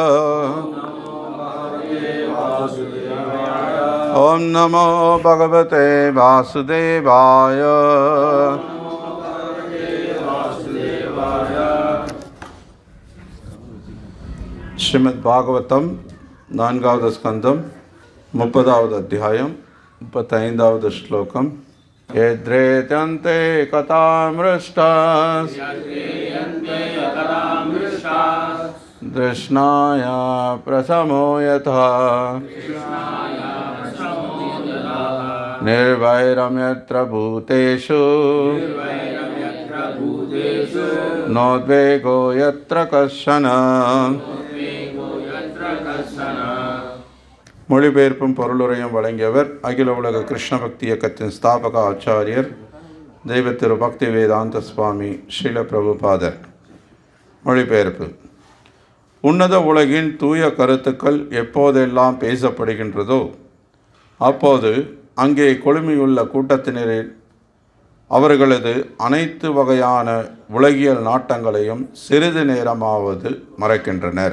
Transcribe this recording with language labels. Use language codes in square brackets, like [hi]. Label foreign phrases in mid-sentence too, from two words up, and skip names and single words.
[sa] ओम नमो भगवते वासुदेवाय। [ta] श्रीमद् भागवतम 4வது ஸ்கந்தம் 30வது அத்தியாயம் 35வது ஸ்லோகம். [sa] यद्रेत्यन्ते कथामृष्टास् तृष्णाय प्रशमो यथा निर्वैरं यत्र भूतेषु नोद्वेगो यत्र कश्चन. [ta] மொழிபெயர்ப்பும் பொருளுரையும் வழங்கியவர் அகில உலக கிருஷ்ண பக்தி இயக்கத்தின் ஸ்தாபக ஆச்சாரியர் தெய்வ திரு பக்தி வேதாந்த சுவாமி ஸ்ரீல பிரபுபாதர். மொழிபெயர்ப்பு. உன்னத உலகின் தூய கருத்துக்கள் எப்போதெல்லாம் பேசப்படுகின்றதோ அப்போது அங்கே கொழுமியுள்ள கூட்டத்தினரில் அவர்களது அனைத்து வகையான உலகியல் நாட்டங்களையும் சிறிது நேரமாவது மறைக்கின்றனர்.